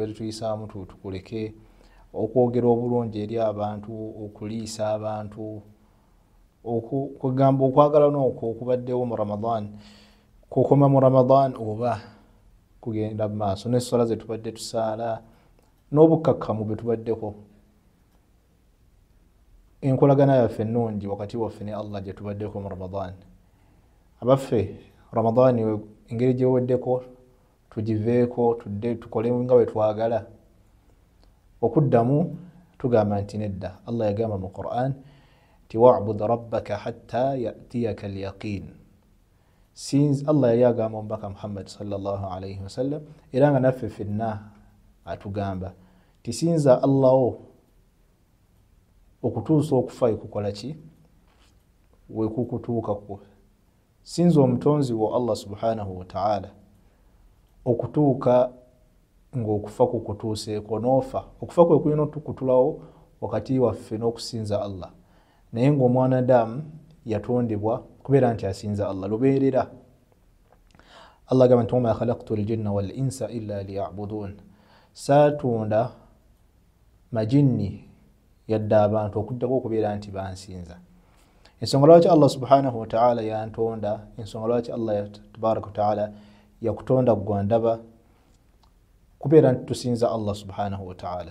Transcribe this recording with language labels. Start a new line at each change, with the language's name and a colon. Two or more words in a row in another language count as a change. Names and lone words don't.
Ganda: tubeere tuyisaamu tukuleke, okwogera obulungi eri abantu, okuliisa abantu, okugamba okwagala n'okwo okubaddewo mu Ramadan kukoma mu Ramadan oba kugenda mu maaso n'essala ze tubadde tusaala n'obukkakkamu bwe tubaddeko, enkolagana yaffe ennungi wakati waffe ne Allah gye tubaddeko mu Ramadan. Abaffe Ramadan engeri gye weddeko tugiveeko, tudde tukole nga bwe twagala. Okuddamu tugamba nti nedda. Allah yagamba mu Qur'an ti
Arabic: واعبد ربك حتى يأتيك اليقين.
Ganda: Allah yali agamba omubaka Muhammad
Arabic: صلى الله عليه وسلم,
Ganda: era nga naffe ffenna atugamba ti sinza Allah okutuusa okufa kukola ki? We kukutuukako. Sinza omutonzi wo Allah
Arabic: سبحانه وتعالى
Ganda: okutuuka ng'okufa kukutuuseeko n'ofa. Okufa kwe kulina okutulawo wakati waffe n'okusinza Allah. Naye ng'omwanadamu yatondebwa kubeera nti asinza Allah lubeerera. Allah agamba nti
Arabic: وما خلقت الجن والإنس إلا ليعبدون.
Ganda: Saatunda majinni yadde abantu okuddako okubeera nti bansinza. Ensonga lwaki Allah
Arabic: سبحانه وتعالى
Ganda: yantonda, ensonga lwaki Allah
Arabic: تبارك وتعالى
Ganda: yakutonda gwandaba kubeera nti tusinza Allah
Arabic: سبحانه وتعالى.